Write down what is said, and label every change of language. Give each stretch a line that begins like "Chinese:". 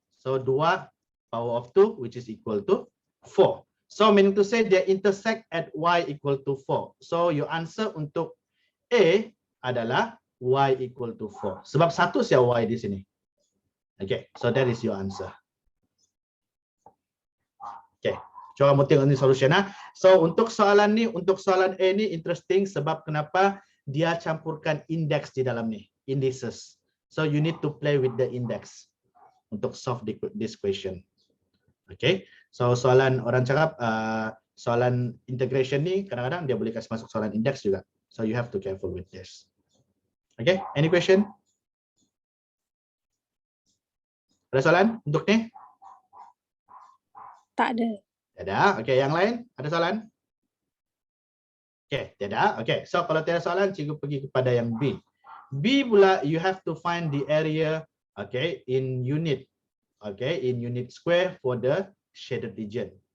English: So 2 power of 2 which is equal to 4. So meaning to say
Malay: dia intersect
English: at y equal to 4. So your answer
Malay: untuk A adalah
English: y equal to 4.
Malay: Sebab satu sia y di sini. Okay. So that is your answer. Okay. Coba kamu tengok ni solution lah. So untuk soalan ni, untuk soalan A ni interesting sebab kenapa dia campurkan index di dalam ni, indices.
English: So you need to play with the index
Malay: untuk solve
English: this question. Okay.
Malay: So soalan orang cakap soalan integration ni kadang-kadang dia boleh kasih masuk soalan index juga.
English: So you have to careful with this. Okay. Any question?
Malay: Ada soalan untuk ni? Tak ada. Tiada. Okey, yang lain ada soalan? Okey, tiada. Okey, so kalau tiada soalan, cikgu pergi kepada yang B.
English: B pula you have to find the area, okay, in unit. Okay, in unit square for the shaded region.